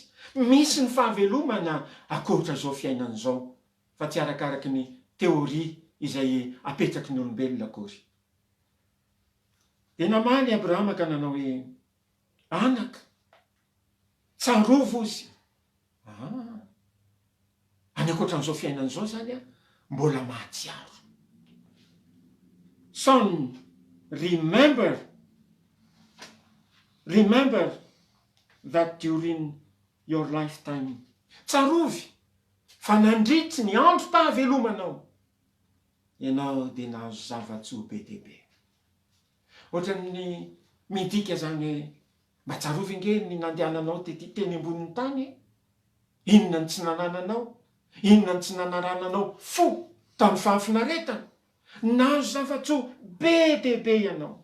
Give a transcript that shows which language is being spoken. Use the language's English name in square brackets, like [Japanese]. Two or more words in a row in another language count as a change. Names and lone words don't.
[Malagasy] Misy ny fahavelomana akoatra zao fiainan'izao, fa tsy arakaraky ny teoria izay apetraky ny olombelona akory. Dia namaly Abrahama ka nanao hoe anaka, tsarovo izy. Any ankoatran'izao fiainan'izao zany a, mbola mahatsiaro. [English] Son, remember that during your lifetime. [Malagasy] Tsarovy fa nandritry ny andro pahavelomanao, ianao dia nahazo zava-tsoa be dia be. Ohatran'ny midika zany hoe mba tsarovy nge ny nandehananao teny ambonin'ny tany, inona ny tsy nanananao, inona ny tsy nanarananao fo tamin'ny fahafinaretana, nahazo zava-tsoa be dia be ianao.